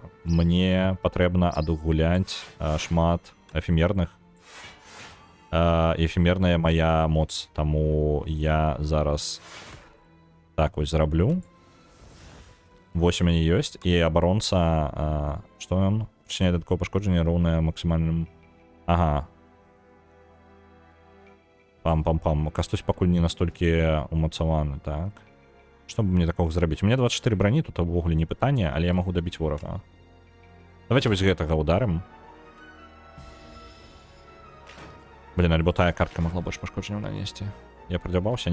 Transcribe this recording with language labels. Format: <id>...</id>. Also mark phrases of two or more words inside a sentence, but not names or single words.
<be>Мне патрэбна адгуляць шмат эфемерных. Эфемерная моя моц, таму я зараз так вось зраблю. Вось у мяне ёсць, і абаронца, што ён? Прычыняе дадатковае пашкоджанне роўнае максімальным... Ага. Пам-пам-пам. Кастусь пакуль не настолькі умацаваны, так. Што бы мне такога зрабіць?</be> <ru>У меня</ru> <be>24 брані, тут увогуле не пытанне, але я магу дабіць ворага. Давайте вось гэтага ударым. Блин, альбо тая картка могла больше пашкоджанняў нанесці. Я прадзябаўся?</be>